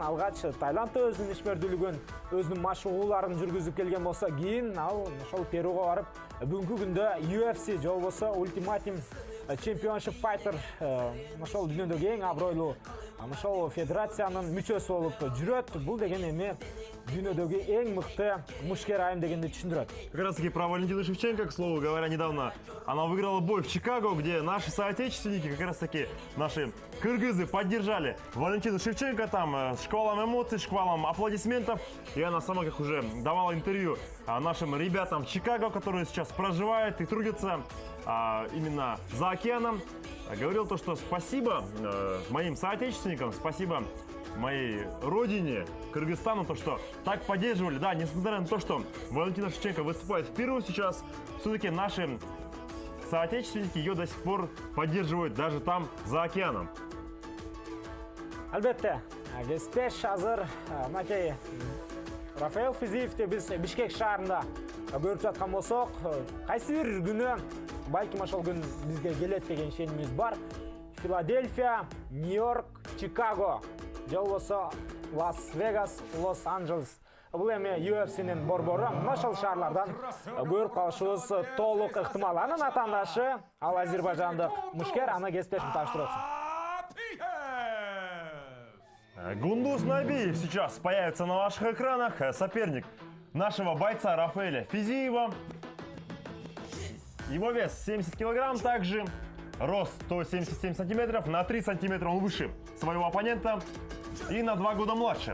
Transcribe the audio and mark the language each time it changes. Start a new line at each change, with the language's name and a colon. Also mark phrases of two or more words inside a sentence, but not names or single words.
Kyrgyz: Алгач Таиландда өзүнүн ишмердүүлүгүн, өзүнүн машыгууларын жүргүзүп келген болсо, кийин ал ошол Перуга барып, бүгүнкү күндө UFC же болбосо Ultimate Championship Fighter ошол дүйнөдөгү эң абройлуу ошол федерациянын мүчөсү болуп жүрөт. Бул деген эми дүйнөдөгү эң мыкты мушкер айым дегенди түшүндүрөт.
Russian: Как раз таки про Валентину Шевченко, к слову говоря, недавно она выиграла бой в Чикаго, где наши соотечественники, как раз таки наши кыргызы, поддержали Валентину Шевченко там с шквалом эмоций, шквалом аплодисментов. И она сама, как уже давала интервью нашим ребятам в Чикаго, которые сейчас проживают и трудятся именно за океаном, говорил то, что спасибо моим соотечественникам, спасибо моей родине, Кыргызстану, то, что так поддерживали. Да, несмотря на то, что Валентина Шевченко выступает в Перу сейчас, все-таки наши соотечественники ее до сих пор поддерживают даже там, за океаном.
Kyrgyz: Албетте, кеспеш азыр мынакей Рафаэл Физиевди биз Бишкек шаарында көрүп жаткан болсок, кайсы бир күнү балким ошол күн бизге келет деген ишенимиз бар. Филадельфия, Нью-Йорк, Чикаго, же болбосо Лас-Вегас, Лос-Анджелес. Бул эми UFC'нин борбору. Ошол шаарлардан көрүп калышыбыз толук ыктымал. Анын атаандашы ал азербайжандык мушкер, аны кеспешин таштырып атсын.
Russian: Гундуз Набиев сейчас появится на ваших экранах. Соперник нашего бойца Рафаэля Физиева. Его вес 70 килограмм, также рост 177 сантиметров, на 3 сантиметра он выше своего оппонента и на 2 года младше.